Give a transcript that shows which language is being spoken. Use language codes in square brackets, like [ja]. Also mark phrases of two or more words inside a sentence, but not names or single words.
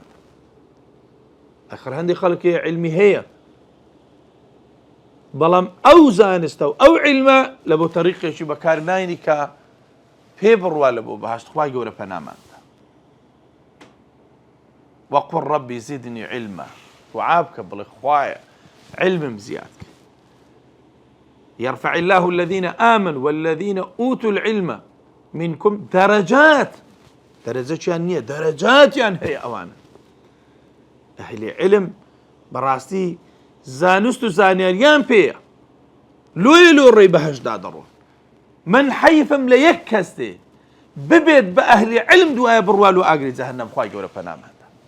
[ckb] ئەخر هەندێک خەڵکی عیلمی هەیە بەڵام ئەو زانستە و ئەو عیلمە لە بۆ تەریقێکی بەکارناینی کە پێ بڕوا لە بۆ بەهەشت خوای گەورە پەناماندا. [ar] وەقل ڕەبی زیدنی عیلما، [ckb] دوعا بکە بڵێ خوایە عیلمم زیاد کە. [ar] يرفع الله الذين آمنوا والذين أوتوا العلم منكم درجات. [ckb] درجاتیان نییە، دەرەجاتیان هەیە ئەوانە. ئەهلی عیلم بەڕاستی زانست و زانیاریان پێیە، لۆیە لۆ ڕێی بەهەشتدا دەڕۆن. من حەیفم لە یەک کەس دێ ببێت بە ئەهلی عیلم دوایە بڕوا لۆ ئاگری جەهەنەم خوای گەورە پەناماندا.